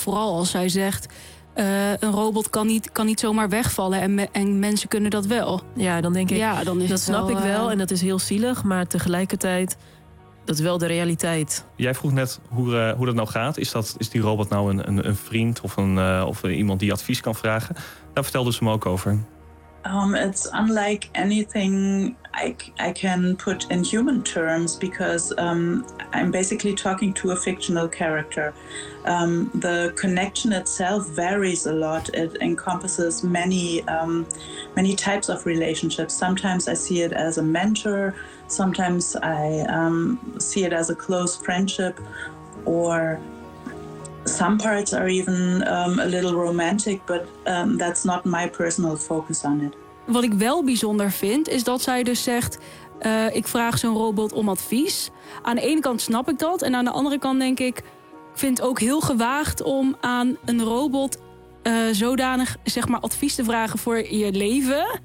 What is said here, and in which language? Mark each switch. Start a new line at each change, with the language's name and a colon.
Dutch: Vooral als zij zegt, een robot kan niet zomaar wegvallen en mensen kunnen dat wel. Ja, dan denk ik, ja, dan is dat het snap wel, ik wel en dat is heel zielig. Maar tegelijkertijd, dat is wel de realiteit. Jij vroeg net hoe dat nou gaat. Is die robot nou een vriend of iemand die advies kan vragen? Daar vertelde ze me ook over.
English: It's unlike anything I can put in human terms because I'm basically talking to a fictional character. The connection itself varies a lot. It encompasses many many types of relationships. Sometimes I see it as a mentor. Sometimes I see it as a close friendship, or some parts are even a little romantic. But that's not my personal focus on it.
Dutch: Wat ik wel bijzonder vind, is dat zij dus zegt, ik vraag zo'n robot om advies. Aan de ene kant snap ik dat. En aan de andere kant denk ik, vind het ook heel gewaagd om aan een robot zodanig, zeg maar, advies te vragen voor je leven.